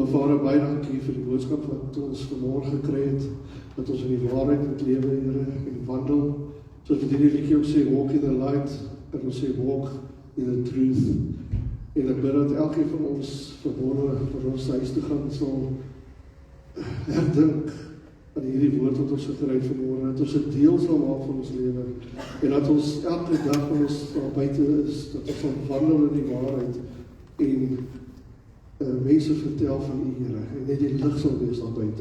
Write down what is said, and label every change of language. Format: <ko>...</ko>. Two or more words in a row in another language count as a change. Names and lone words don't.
<af>Vader, baie dankie vir die boodskap wat ons vanmorgen gekry het, dat ons in die waarheid moet lewe, Here, en wandel, soos wat hierdie liedjie ook sê,</af> <en>walk in the light,</en> <af>en ons sê,</af> <en>walk in the truth,</en> <af>en ek bid dat elkeen van ons vanmorgen, vir ons huis toe gaan, sal herdink aan hierdie woord wat ons gekry het vanmorgen, dat ons 'n deel sal maak van ons lewe, en dat ons elke dag van ons daar buite is, dat ons sal wandel in die waarheid, en mense vertel van U, Here, en net die lig sal wees daar buite.</af>